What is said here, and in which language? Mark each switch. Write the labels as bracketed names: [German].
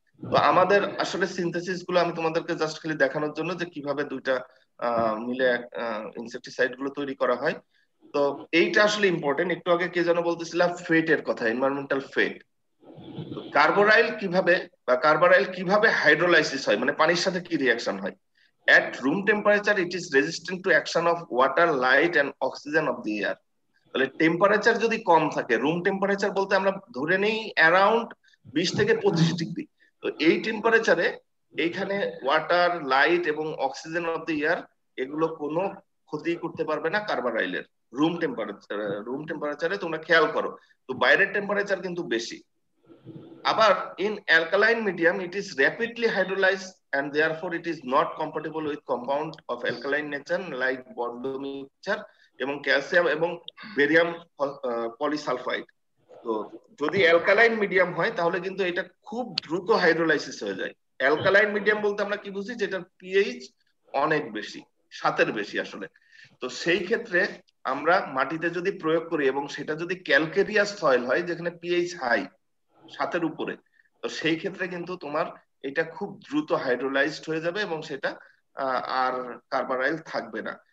[Bangla] তো আমাদের আসলে সিনথেসিস গুলো আমি তোমাদেরকে জাস্ট খালি দেখানোর জন্য যে কিভাবে দুইটা মিলে ইনসেকটিসাইড গুলো তৈরি করা হয়। তো এইটা আসলে ইম্পর্টেন্ট। একটু আগে কে যেন বলতেছিলাম ফেটের কথা, এনভায়রনমেন্টাল ফেট। কার্বারাইল কিভাবে হাইড্রোলাইসিস হয়, মানে পানির সাথে কি রিঅ্যাকশন হয়। [English] At room temperature it is resistant to action of water, light and oxygen of the air। [Bangla] তাহলে টেম্পারেচার যদি কম থাকে, রুম টেম্পারেচার বলতে আমরা ধরে নেই অ্যারাউন্ড 20 থেকে 25 ডিগ্রি, তো এই টেম্পারেচারে এইখানে ওয়াটার, লাইট এবং অক্সিজেন অফ দি এয়ার এগুলো কোনো ক্ষতি করতে পারবে না কার্বারাইলের। রুম টেম্পারেচারে তোমরা খেয়াল করো, তো বাইরের টেম্পারেচার কিন্তু বেশি। আবার [English] in alkaline medium it is rapidly hydrolyzed and therefore it is not compatible with compound of alkaline nature like Bordeaux mixture [Bangla] এবং ক্যালসিয়াম এবং বেরিয়াম পলিসালফাইড। তো যদি অ্যালকালাইন মিডিয়াম হয় তাহলে কিন্তু এটা খুব দ্রুত হাইড্রোলাইসিস হয়ে যায়। অ্যালকালাইন মিডিয়াম বলতে আমরা কি বুঝি, যেটার পিএইচ অনেক বেশি, 7-এর বেশি আসলে। তো সেই ক্ষেত্রে আমরা মাটিতে যদি প্রয়োগ করি এবং সেটা যদি ক্যালকেরিয়াস সয়েল হয় যেখানে পিএইচ হাই 7-এর উপরে, তো সেই ক্ষেত্রে কিন্তু তোমার এটা খুব দ্রুত হাইড্রোলাইজড হয়ে যাবে এবং সেটা আর কার্বারাইল থাকবে না।